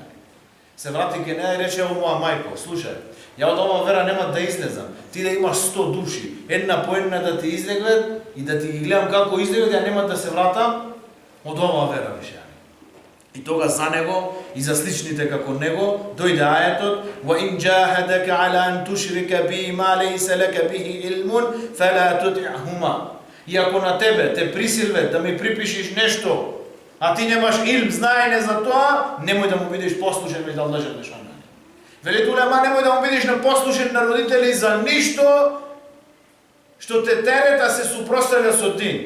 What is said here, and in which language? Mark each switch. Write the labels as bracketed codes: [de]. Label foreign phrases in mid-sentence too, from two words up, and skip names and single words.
[mk] Се врати ке неа и рече, о моја мајко, слушај, ја од ова вера нема да излезам. Ти да имаш 100 души, една по една да ти излеглет и да ти ги гледам како излеглет, ја нема да се вратам од ова вера више. И тога за него и за сличните како него дојде ајетот: [ar] "وإن جاهداك على أن تشرك بي ما ليس لك به علم فلا تطعهما." [mk] И ако на тебе те присилват да ми припишиш нешто, а ти немаш илм, знаење за тоа, немој да му бидеш послушен меѓу Аллах Желешану. Вели улема, немој да му бидеш непослушен на родители за ништо што те терета се супроставља со дин.